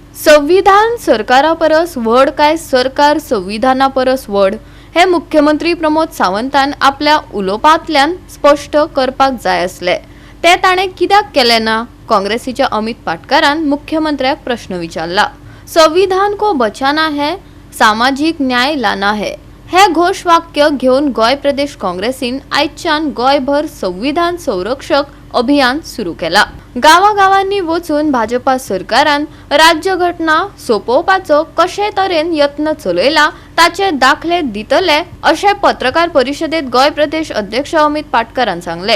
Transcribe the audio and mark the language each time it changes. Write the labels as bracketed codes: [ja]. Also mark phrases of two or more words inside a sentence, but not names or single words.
[kok] संविधान सरकारा परस व्हड काय सरकार संविधाना परस व्हड हे मुख्यमंत्री प्रमोद सावंतान आपल्या उलोवपांतल्यान स्पष्ट करपाक जाय असले। ते ताणे कित्याक केले ना? काँग्रेसीच्या अमित पाटकरान मुख्यमंत्र्याक प्रश्न विचारला। [hi] संविधान को बचाना है, सामाजिक न्याय लाना है [kok] हे घोषवाक्य घेऊन गोय प्रदेश काँग्रेसीन आयच्यान गोयभर संविधान संरक्षक अभियान सुरू केला। गावागावांनी वचून भाजपा सरकारान राज्यघटना सोपोवपाचो कशे तरेन यत्न चलयला ताचे दाखले दितले अशे पत्रकार परिषदेत गोय प्रदेश अध्यक्ष अमित पाटकरान सांगले।